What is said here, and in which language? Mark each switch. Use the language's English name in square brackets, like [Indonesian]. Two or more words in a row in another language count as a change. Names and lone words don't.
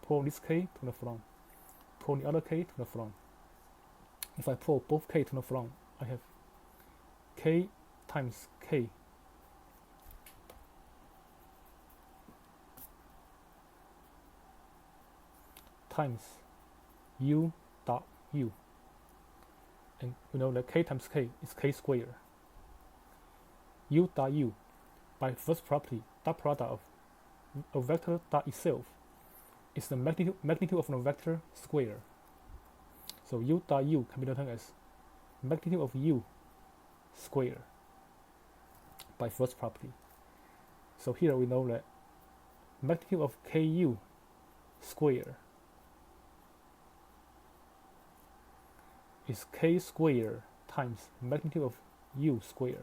[English] I can pull this K to the front, pull the other K to the front. If I pull both k to the front, I have k times k times u dot u. And we know that k times k is k squared. U dot u, by first property, dot product of a vector dot itself is the magnitude of the vector square. So u dot u can be written as magnitude of u square by first property. So here we know that magnitude of ku square is k squared times magnitude of u square.